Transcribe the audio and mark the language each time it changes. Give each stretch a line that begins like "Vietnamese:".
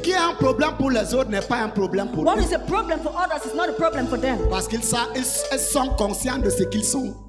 French: qui est un problème pour les autres n'est pas un problème pour
English: What
French: eux.
English: is a problem for others is not a problem for them.
French: Parce qu'ils sont conscients de ce qu'ils sont.